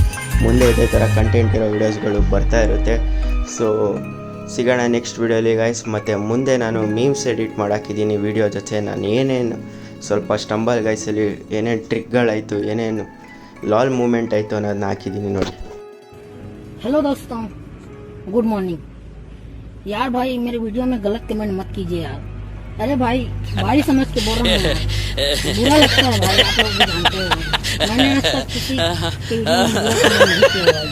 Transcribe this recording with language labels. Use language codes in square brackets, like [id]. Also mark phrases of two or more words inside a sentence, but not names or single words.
[kn] ಮುಂದೆ ಇದೇ ಥರ ಕಂಟೆಂಟ್ ಇರೋ ವೀಡಿಯೋಸ್ಗಳು ಬರ್ತಾ ಇರುತ್ತೆ. ಸೊ ಸಿಗೋಣ ನೆಕ್ಸ್ಟ್ ವಿಡಿಯೋಲಿ ಗೈಸ್. ಮತ್ತು ಮುಂದೆ ನಾನು ಮೀಮ್ಸ್ ಎಡಿಟ್ ಮಾಡೋಕ್ಕಿದ್ದೀನಿ ವಿಡಿಯೋ ಜೊತೆ. ನಾನು ಏನೇನು ಸ್ವಲ್ಪ ಸ್ಟಂಬಲ್ ಗೈಸಲ್ಲಿ ಏನೇನು ಟ್ರಿಕ್ಗಳಾಯಿತು, ಏನೇನು [en] lol moment [kn] ಆಯಿತು ಅನ್ನೋದನ್ನ ಹಾಕಿದ್ದೀನಿ ನೋಡಿ. [hi] हेलो दोस्तों, [en] good morning. [hi] यार भाई मेरे वीडियो में गलत कमेंट मत कीजिए यार। अरे भाई भाई समझ के बोल रहा हूँ, बुरा लगता है भाई, आप लोग भी जानते हो। मैंने आज तक किसी के वीडियो में गलत कमेंट नहीं किया भाई।